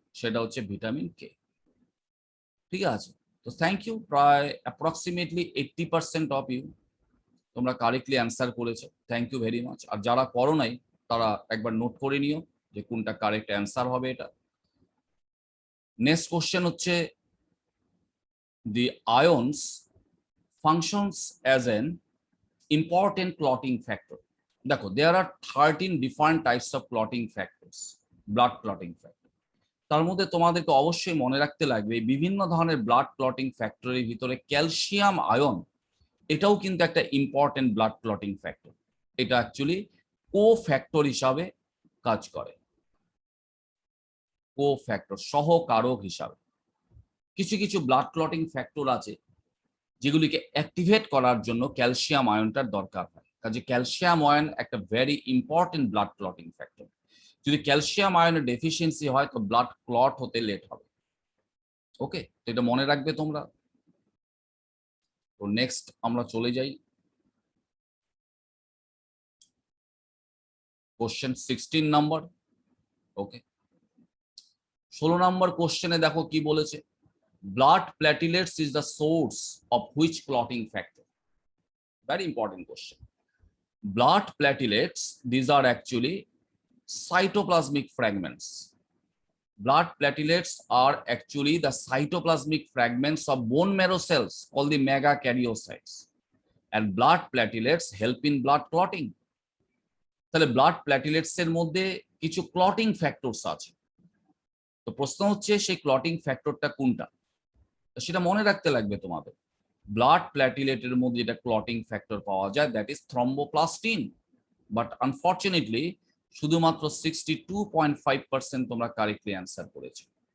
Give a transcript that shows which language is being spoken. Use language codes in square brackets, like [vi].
[bn] সেটা হচ্ছে vitamin K, ঠিক আছে? তো [en] thank you, প্রায় approximately 80% of you [bn] তোমরা কারেক্টলি অ্যান্সার করেছো, [en] Thank you very much. [bn] আর যারা করো নাই তারা একবার নোট করে নিও যে কোনটা কারেক্ট অ্যান্সার হবে এটা। [en] Next question হচ্ছে the ions functions as an important clotting factor. দেখো there are 13 different types of clotting factors, blood clotting factor। [bn] তার মধ্যে তোমাদেরকে অবশ্যই মনে রাখতে লাগবে বিভিন্ন ধরনের ব্লাড ক্লটিং ফ্যাক্টরের ভিতরে ক্যালসিয়াম আয়ন এটাও কিন্তু একটা ইম্পর্টেন্ট ব্লাড ক্লটিং ফ্যাক্টর। এটা অ্যাকচুয়ালি কো ফ্যাক্টর হিসাবে কাজ করে, কো ফ্যাক্টর সহকারক হিসাবে। কিছু কিছু ব্লাড ক্লটিং ফ্যাক্টর আছে যেগুলিকে অ্যাক্টিভেট করার জন্য ক্যালসিয়াম আয়নটার দরকার হয়, কাজে ক্যালসিয়াম আয়ন একটা very important blood clotting factor. যদি ক্যালসিয়াম আয়নের ডেফিসিয়েন্সি হয় তো ব্লাড ক্লট হতে লেট হবে। ওকে, তো এটা মনে রাখবে তোমরা। তো নেক্সট আমরা চলে যাই কোশ্চেন 16 নাম্বার। ওকে, 16 নাম্বার কোশ্চেনে দেখো কি বলেছে, [en] Blood platelets is the source of which clotting factor. Very important question. Blood platelets, these are actually cytoplasmic fragments. Blood platelets are actually the cytoplasmic fragments of bone marrow cells called the megakaryocytes. And blood platelets help in blood clotting. [bn] তাহলে blood প্ল্যাটিলেটস এর মধ্যে কিছু clotting factors আছে। তো প্রশ্ন হচ্ছে সেই clotting ফ্যাক্টরটা কোনটা, সেটা মনে রাখতে লাগবে তোমাদের। ব্লাড প্ল্যাটিলেটের মধ্যে যেটা ক্লটিং ফ্যাক্টর পাওয়া যায় [en] that is thromboplastin, but unfortunately [bn] শুধুমাত্র 62.5% তোমরা কারেক্টলি অ্যান্সার করেছো।